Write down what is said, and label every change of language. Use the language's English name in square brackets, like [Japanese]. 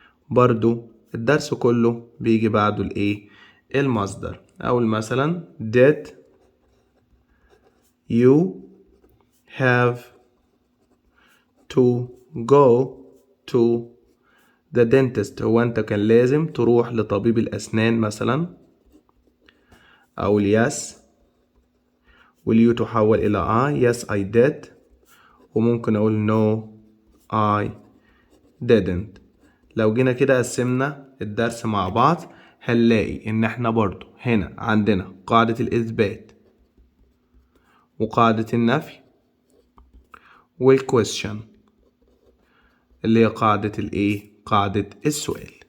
[Arabic] برضو الدرس كله بيجي بعده الإيه؟ المصدر. أو مثلا [English] did you have to go to the dentist؟ [Arabic] هو انت كان لازم تروح لطبيب الأسنان مثلا. أو [English] yes will you [Arabic] تحول إلى [English] I yes I did، [Arabic] وممكن أقول [English] no I didn't. [Arabic] لو جينا كده قسمنا الدرس مع بعض هنلاقي إن احنا برضو هنا عندنا قاعدة الإثبات وقاعدة النفي والquestion اللي هي قاعدة الايه؟ قاعدة السؤال.